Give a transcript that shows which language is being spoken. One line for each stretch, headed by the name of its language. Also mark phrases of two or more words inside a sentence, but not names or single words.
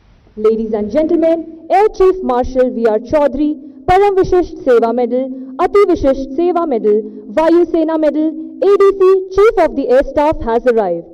English: Ladies and gentlemen, Air Chief Marshal V.R. Chaudhary, Param Vishisht Seva Medal, Ati Vishisht Seva Medal, Vayu Sena Medal, ADC, Chief of the Air Staff has arrived.